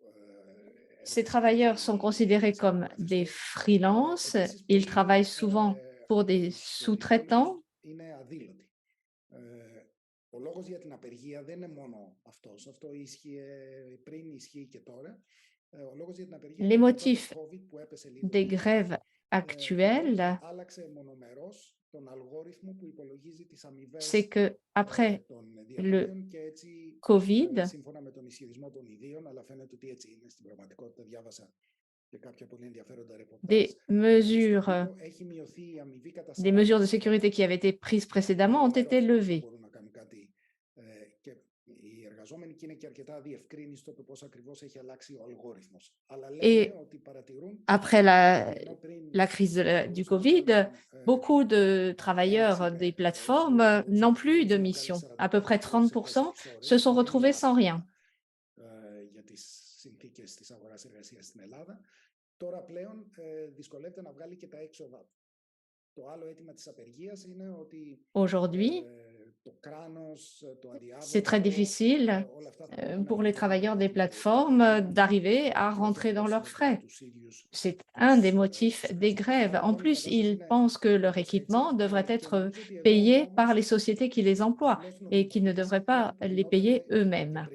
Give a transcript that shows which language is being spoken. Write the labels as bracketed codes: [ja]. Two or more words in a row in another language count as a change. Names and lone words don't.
[fr] Ces travailleurs sont considérés comme des freelances. Ils travaillent souvent pour des sous-traitants. [el] Είναι αδήλωτη. Ο λόγος για την απεργία δεν είναι μόνο αυτός. Αυτό ίσχυε πριν, ισχύει και τώρα. Ο λόγος για την απεργία [fr] Les [el] είναι μετά [fr] motifs [el] το COVID που έπεσε λίγο [fr] des [el] το [fr] grèves actuelles, [el] άλλαξε μονομερώς τον αλγόριθμο που υπολογίζει τις αμοιβές [fr] c'est que après [el] των [fr] le [el] διαδρομίων και έτσι [fr] Covid, [el] σύμφωνα με τον ισχυρισμό των ιδίων, αλλά φαίνεται ότι έτσι είναι στην πραγματικότητα, διάβασα και κάποια πολύ ενδιαφέροντα ρεπορτάζ, [fr] des mesures [el] έχει μειωθεί η αμοιβή κατά [fr] des mesures de [el] 40%. [fr] sécurité qui avaient été prises précédemment ont été levées. [el] Μπορούν να κάνουν κάτι και οι εργαζόμενοι και είναι και αρκετά αδιευκρίνιστο το πώς ακριβώς έχει αλλάξει ο αλγόριθμος. Αλλά λένε ότι παρατηρούν [fr] Après la crise du Covid, beaucoup de travailleurs des plateformes n'ont plus de mission. À peu près 30% se sont retrouvés sans rien. [el] Για τις συνθήκες της αγοράς εργασίας στην Ελλάδα. Τώρα πλέον δυσκολεύεται να βγάλει και τα έξοδα. Το άλλο αίτημα της απεργίας είναι ότι [fr] Aujourd'hui, c'est très difficile pour les travailleurs des plateformes d'arriver à rentrer dans leurs frais. C'est un des motifs des grèves. En plus, ils pensent que leur équipement devrait être payé par les sociétés qui les emploient et qu'ils ne devraient pas les payer eux-mêmes.